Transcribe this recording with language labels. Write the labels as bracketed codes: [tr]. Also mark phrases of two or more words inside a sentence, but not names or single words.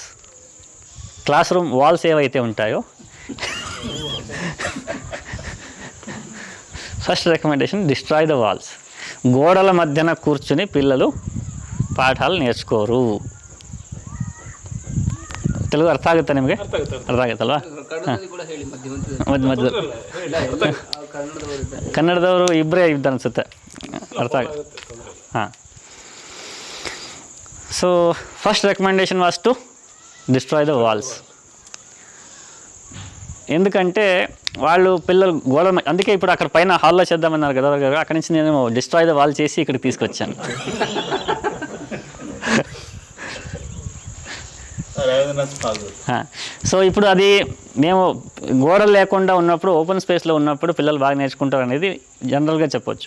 [en] class room walls [te] ఏవైతే ఉంటాయో, [en] first recommendation destroy the walls. [te] గోడల మధ్యన కూర్చుని పిల్లలు పాఠాలు నేర్చుకోరు. [kn] తెలుగు ಅರ್ಥ ಆಗುತ್ತೆ ನಿಮಗೆ? ಅರ್ಥ ಆಗುತ್ತಲ್ವಾ? ಮಧ್ಯ ಕನ್ನಡದವರು ಇಬ್ಬರೇ ಇದ್ದು ಅನಿಸುತ್ತೆ, ಅರ್ಥ ಆಗುತ್ತೆ. [en] ಹಾಂ. so first recommendation was to destroy the walls. [te] ఎందుకంటే వాళ్ళు పిల్లలు అందుకే ఇప్పుడు అక్కడ పైన హాల్లో చేద్దామన్నారు కదా, అక్కడి నుంచి నేను [en] destroy the wall [te] చేసి ఇక్కడికి తీసుకొచ్చాను. సో ఇప్పుడు అది మేము గోడలు లేకుండా ఉన్నప్పుడు, [en] open space [te] ఉన్నప్పుడు పిల్లలు బాగా నేర్చుకుంటారు అనేది జనరల్గా చెప్పొచ్చు.